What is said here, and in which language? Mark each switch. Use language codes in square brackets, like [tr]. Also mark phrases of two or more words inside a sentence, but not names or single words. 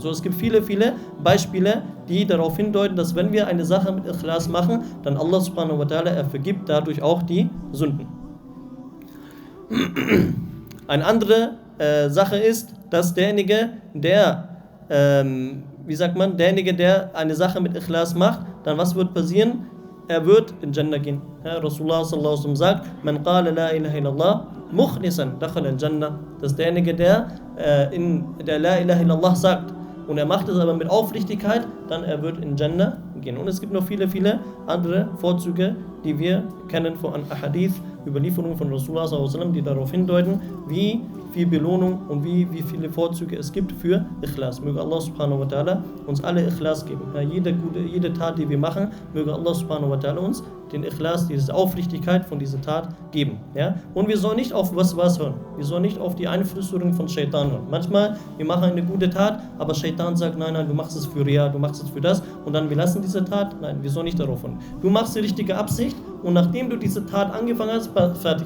[de] So, es gibt viele, viele Beispiele, die darauf hindeuten, dass wenn wir eine Sache mit Ikhlas machen, dann Allah [ar] سبحانه وتعالى, [de] er vergibt dadurch auch die Sünden. Eine andere Sache ist, dass derjenige, der eine Sache mit Ikhlas macht, dann was wird passieren? Er wird in Jannah gehen. Ja, Rasulullah [ar] صلى الله عليه وسلم [de] sagt, [ar] من قال لا إله إلا الله مخلصا دخل الجنة. [de] Das ist derjenige, der [ar] لا إله إلا الله [de] sagt und er macht es aber mit Aufrichtigkeit, dann er wird in Jannah gehen. Und es gibt noch viele, viele andere Vorzüge, die wir kennen von Ahadith, Überlieferungen von Rasulullah [ar] صلى الله عليه وسلم, [de] die darauf hindeuten, wie viel Belohnung und wie viele Vorzüge es gibt für Ikhlas. Möge Allah [ar] سبحانه وتعالى [de] uns alle Ikhlas geben. Ja, jede Tat, die wir machen, möge Allah [ar] سبحانه وتعالى [de] uns den Ikhlas, diese Aufrichtigkeit von dieser Tat geben. Ja? Und wir sollen nicht auf was hören. Wir sollen nicht auf die Einflüsterung von Shaitan hören. Manchmal, wir machen eine gute Tat, aber Shaitan sagt, nein, du machst es für Ria, du machst es für das und dann wir lassen diese Tat. Nein, wir sollen nicht darauf hören. Du machst die richtige Absicht und nachdem du diese Tat angefangen hast, fertig.